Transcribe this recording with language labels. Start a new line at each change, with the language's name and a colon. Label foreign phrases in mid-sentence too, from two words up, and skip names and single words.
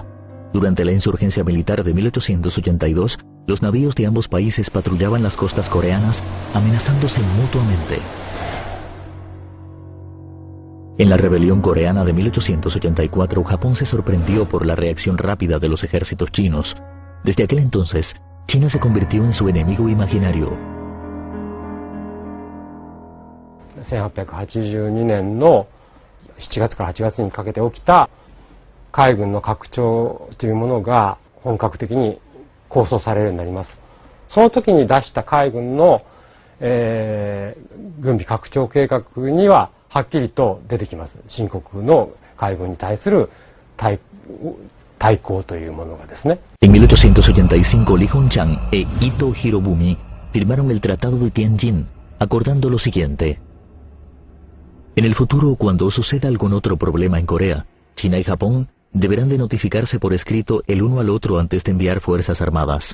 Spanish: Durante la insurgencia militar de 1882, los navíos de ambos países patrullaban las costas coreanas, amenazándose mutuamente. En la rebelión coreana de 1884, Japón se sorprendió por la reacción rápida de los ejércitos chinos. Desde aquel entonces, China se convirtió en su enemigo imaginario.
Japanese: 1882 年の7月から8月にかけて起きた海軍の拡張というものが本格的に構想されるようになります。その時に出した海軍の、軍備拡張計画にははっきりと出てきます。新国の海軍に対する対抗というものがですね。
Spanish: En 1885, Li Hongyan e Ito Hirobumi firmaron el Tratado de Tianjin, acordando lo siguiente. En el futuro, cuando suceda algún otro problema en Corea, China y Japón deberán de notificarse por escrito el uno al otro antes de enviar fuerzas armadas.